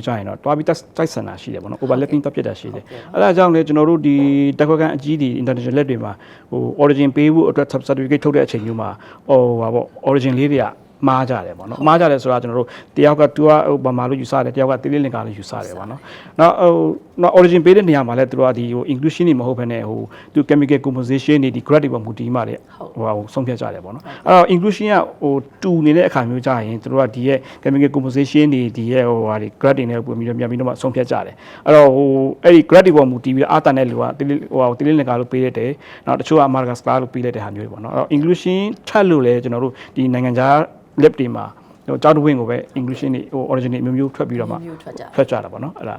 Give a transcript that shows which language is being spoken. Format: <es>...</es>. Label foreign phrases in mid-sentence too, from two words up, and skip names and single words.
<my>ကြရင်တော့တွားပြီးတိုက်ဆန်တာရှိတယ်ပေါ့နော် overlapping တက်ပြတ်တာရှိတယ်အဲ့ဒါကြောင့်လေကျွန်တော်တို့ဒီတက်ခွက်ကန်အကြီးဒီ international လက်တွေမှာဟို origin ပေးဖို့အတွက် certificate ထုတ်တဲ့အချိန်မျိုးမှာဟိုဟာပေါ့ origin လေးတွေကမှားကြတယ်ပေါ့နော်မှားကြ တယ်ဆိုတာကျွန်တော်တို့တယောက်ကသူကဟိုဗမာလို့ယူဆတယ်တယောက်ကတိလိလင်္ကာလို့ယူဆတယ်ပေါ့နော်နောက် origin ပေးတဲ့နေရာမှာလည်းသူတို့ကဒီဟို inclusion တွေမဟုတ်ဘဲနဲ့ဟိုသူ chemical composition တွေဒီ grade တွေပေါ်မူတည်မှလည်းဟိုဟာဆုံးဖြတ်ကြတယ်ပေါ့နော်အဲ့တော့ inclusion ကဟိုတူနေတဲ့အခါမျိုးကြရင်သူတို့ကဒီရဲ့</my> <en>chemical composition</en> <my>တွေဒီရဲ့ဟိုဟာဒီ grade တွေနဲ့ပုံပြီးတော့ပြန်ပြီးတော့မှဆုံးဖြတ်ကြတယ်အဲ့တော့ဟိုအဲ့ဒီ grade တွေပေါ်မူတည်ပြီးအာတန်တဲ့လူကတိလိလင်္ကာလို့ပေးလိုက်တယ်နောက်တချို့က Madagascar လို့ပေးလိုက်တဲ့ဟာမျိုးတွေပေါ့နော်အဲ့တော့ inclusion ထပ်လို့လည်းကျွန်တော်တို့ဒီနိုင်ငံခြားlab တွေမှာဟိုကြောက်တဝင်းကိုပဲ inclusion တွေဟို origin တွေမျိုးထွက်ပြီးတော့မှထွက်ကြတာပေါ့နော်အဲ့ဒါ</my>